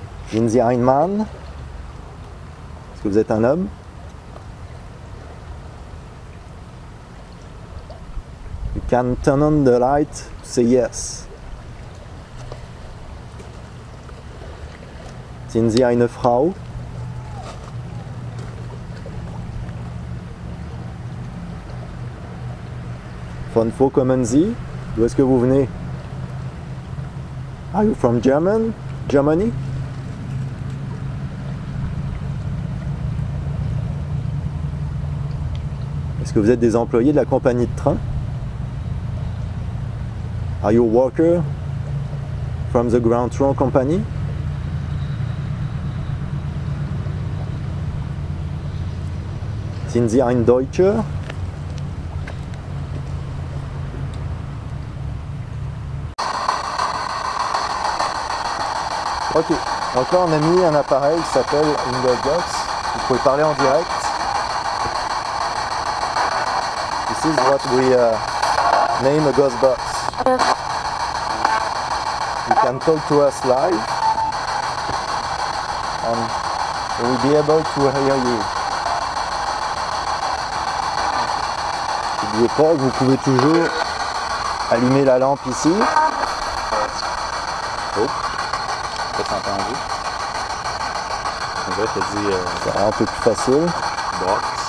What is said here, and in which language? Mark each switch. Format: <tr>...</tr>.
<de>Sind Sie ein Mann?</de> <fr>Est-ce que vous êtes un homme?</fr> <en>can turn on the light to say yes.</en> <de>Sind Sie eine Frau? Von wo kommen Sie?</de> <fr>D'où est-ce que vous venez?</fr> <en>Are you from Germany?</en> <fr>Est-ce que vous êtes des employés de la compagnie de train?</fr> <en>Are you a worker from the ground train company?</en> <de>Sind Sie ein Deutscher?</de> <fr>Ok, donc là on a mis un appareil qui s'appelle Ingobox. Vous pouvez parler en direct.</fr> <en>This is what we name a ghost box. You can talk to us live and we'll be able to hear you.</en> <fr>N'oubliez pas que vous pouvez toujours allumer la lampe ici. Oh, t'as entendu? On dirait que t'as dit Ça rend un peu plus facile.</fr> <en>box.</en>